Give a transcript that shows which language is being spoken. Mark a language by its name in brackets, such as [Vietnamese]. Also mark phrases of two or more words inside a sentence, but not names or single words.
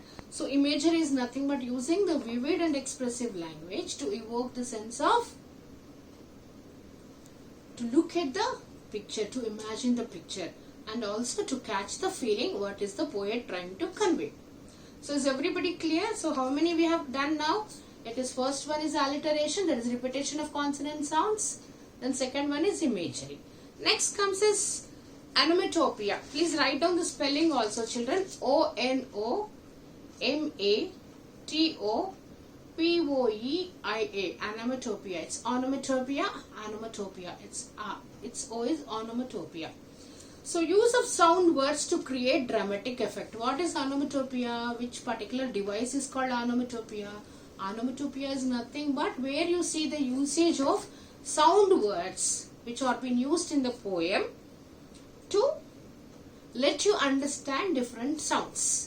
[English] So imagery is nothing but using the vivid and expressive language to evoke the sense of, to look at the picture, to imagine the picture, and also to catch the feeling what is the poet trying to convey. So is everybody clear? So how many we have done now? It is first one is alliteration, that is repetition of consonant sounds. Then second one is imagery. Next comes is onomatopoeia. Please write down the spelling also, children. O-N-O-M-A-T-O-P-O-E-I-A. Onomatopoeia. It's onomatopoeia. Onomatopoeia. Its O is onomatopoeia. So use of sound words to create dramatic effect. What is onomatopoeia? Which particular device is called onomatopoeia? Onomatopoeia is nothing but where you see the usage of sound words which are being used in the poem to let you understand different sounds.